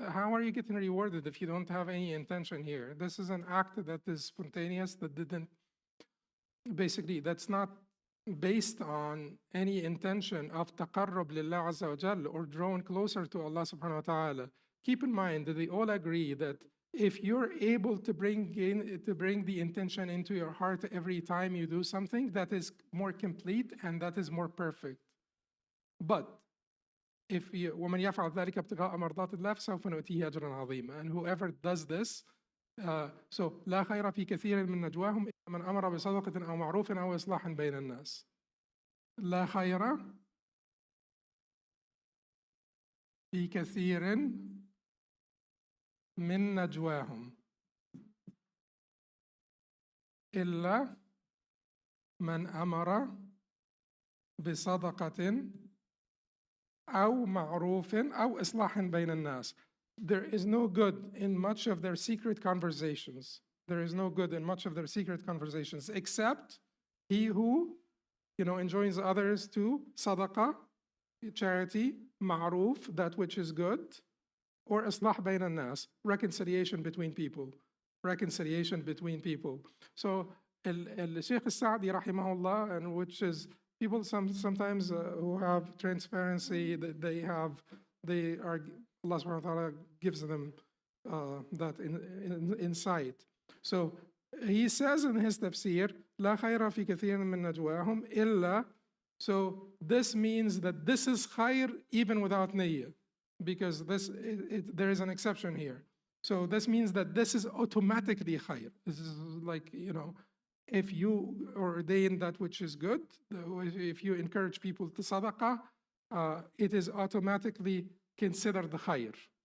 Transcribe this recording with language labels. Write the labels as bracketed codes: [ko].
[en] How are you getting rewarded if you don't have any intention here? This is an act that is spontaneous, that's not based on any intention of [ar] taqarrub lillah azza wa jal, [en] or drawn closer to Allah subhanahu wa ta'ala. Keep in mind that they all agree that if you're able to bring the intention into your heart every time you do something, that is more complete and that is more perfect. But if you [ar] وَمَنْ يَفْعَلْ ذَلِكَ ابْتِغَاءَ مَرْضَاتِ اللَّهِ فَسَوْفَ نُؤْتِيهِ أَجْرًا عَظِيمًا. [en] And whoever does this, so [ar] لا خير في كثير من نجواهم إلا من أمر بصدقة أو معروف أو إصلاح بين الناس. لا خير في كثير من نجواهم إلا من أمر بصدقة أو معروف أو إصلاح بين الناس. [en] there is no good in much of their secret conversations. There is no good in much of their secret conversations, except he who, enjoins others to sadaqah, charity, ma'roof, that which is good, or [ar] islah bayn al-nas, [en] reconciliation between people. Reconciliation between people. So, Shaykh al-Sa'di, rahimahullah, and which is people sometimes who have transparency, they are, Allah subhanahu wa ta'ala gives them that insight. So he says in his tafsir, [ar] لا خير في كثير من نجواهم إلا. [en] So this means that this is khair even without niyyah, because there is an exception here. So this means that this is automatically khair. This is like, if you ordain that which is good, if you encourage people to sadaqah, it is automatically considered khair.